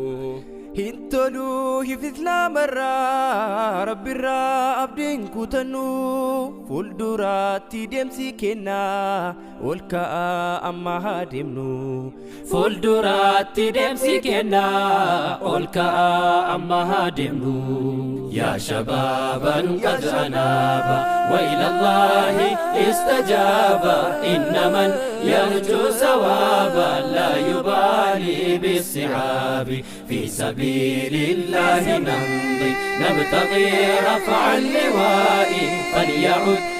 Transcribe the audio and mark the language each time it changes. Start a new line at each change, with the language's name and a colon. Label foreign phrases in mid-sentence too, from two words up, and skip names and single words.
Oromo: Hintoluu ifni islaamarraa rabbirraa abdiin kutannu fuulduraatti deemsi kennaa ol ka'aa amma haa deemnu. fuulduraatti deemsi kennaa ol ka'aa amma haa deemnu.
Arabic: يا شبابا قد أناب وإلى الله استجاب إن من يرجو ثوابا لا يبالي بالصعاب في سبيل الله نمضي نبتغي رفع اللواء فليعد